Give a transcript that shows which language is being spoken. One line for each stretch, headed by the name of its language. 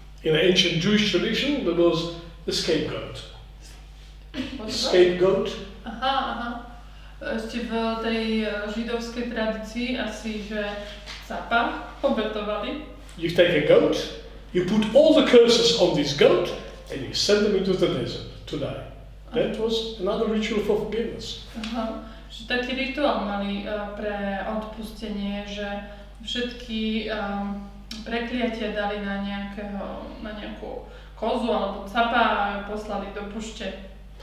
English: In ancient Jewish tradition, there was the scapegoat. Scapegoat? Aha.
Slovak: Ešte v tej židovskej tradícii asi, že capa obetovali.
English: You take a goat, you put all the curses on this goat, and you send them into the desert to die. That was another ritual for forgiveness. Aha.
Slovak: Že taký rituál mali pre odpustenie, že všetky prekliatia dali na nejakú kozu alebo capa a ju poslali do púšte.